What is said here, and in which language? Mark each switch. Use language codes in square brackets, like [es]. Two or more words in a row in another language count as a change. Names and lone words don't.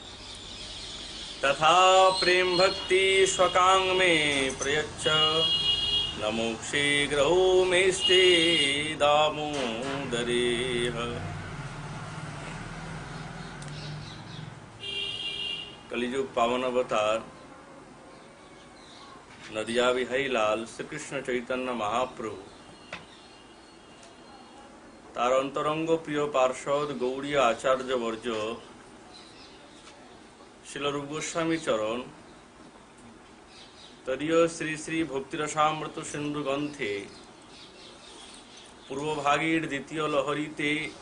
[sa] तथा प्रेम भक्ति स्वकांग में प्रयच्छ न मोक्षे ग्रहो मेस्ते दामोदरेह। [bn] কলিযুগ পাবন অবতার নদীয়া বিহারী লাল শ্রীকৃষ্ণ চৈতন্য মহাপ্রভু তার অন্তরঙ্গ প্রিয় পার্ষদ গৌড়ীয় আচার্যবর্য শিল রূপ গোস্বামী চরণ তদীয় শ্রী শ্রী ভক্তিরসামৃত সিন্ধু গ্রন্থে পূর্বভাগের দ্বিতীয় লহরীতে